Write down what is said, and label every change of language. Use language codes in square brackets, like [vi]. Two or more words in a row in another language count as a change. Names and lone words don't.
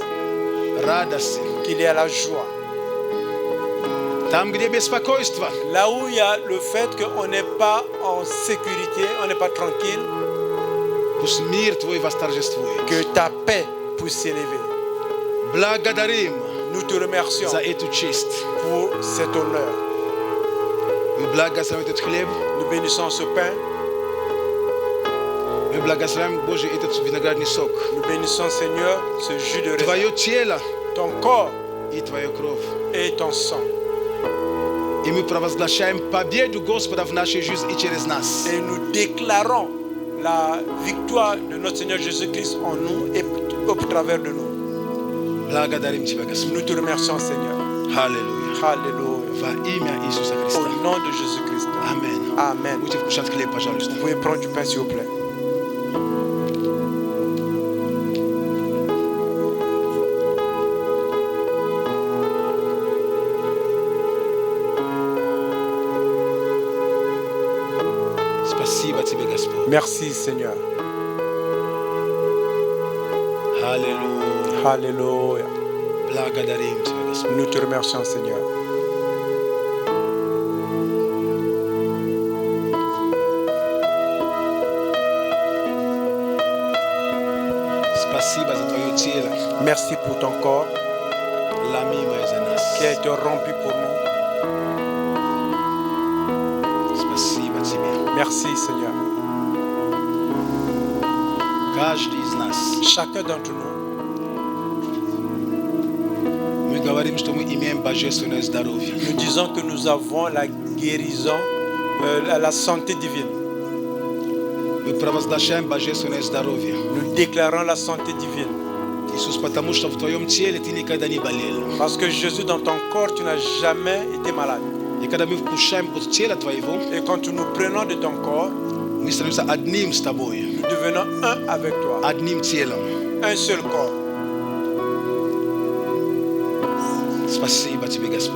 [ru] радость. [fr] qu'il y a la joie. [ru] Там, где беспокойство, [fr] Là où il y a le fait qu'on n'est pas en sécurité, on n'est pas tranquille, [ru] пусть мир Твой восторжествует. [fr] que ta paix puisse s'élever. [ru] Благодарим [fr] Nous te remercions [ru] за эту честь. [fr] pour cet honneur. [ru] Мы благословим этот хлеб, [fr] Nous bénissons ce pain, [ru] мы благословим, Боже, этот виноградный сок. [fr] nous bénissons, Seigneur, ce jus de raisin, [ru] Твое тело [fr] ton corps [ru] и Твою кровь. [fr] et ton sang. [ru] И мы провозглашаем победу Господа в нашей жизни и через нас. [fr] Et nous déclarons la victoire de notre Seigneur Jésus-Christ en nous et au travers de nous. [ru] Благодарим Тебя, Господь. [fr] Nous te remercions, Seigneur. [ru] Аллилуйя. [fr] Alléluia. [ru] Во имя Иисуса Христа. [fr] Au nom de Jésus-Christ. [ru] Аминь. [fr] Amen. [ru] Будете вкушать хлеб, пожалуйста. [fr] Vous pouvez prendre du pain, s'il vous plaît. [ru] Спасибо Тебе, Господь. [fr] Merci, Seigneur. [ru] Аллилуйя. [fr] Alléluia. [ru] Благодарим Тебя, Господь. [fr] Nous te remercions, Seigneur. [ru] Спасибо за Твое тело, [fr] Merci pour ton corps [ru] ломимое за нас. [fr] qui a été rompu pour nous. [ru] Спасибо Тебе. [fr] Merci, Seigneur. [ru] Каждый из нас. [fr] Chacun d'entre nous, [ru] Мы говорим, что мы имеем божественное здоровье. [fr] nous disons que nous avons la guérison, la santé divine. [ru] Мы провозглашаем божественное здоровье. [fr] Nous déclarons la santé divine. [ru] Иисус, потому что в Твоем теле Ты никогда не болел. [fr] Parce que Jésus, dans ton corps, tu n'as jamais été malade. [ru] И когда мы вкушаем от тела Твоего, [fr] Et quand nous prenons de ton corps, [ru] мы ми становимся одним с тобой, [fr] nous devenons un avec toi, [ru] одним телом. [fr] un seul corps. [ru] Спасибо тебе, Господь.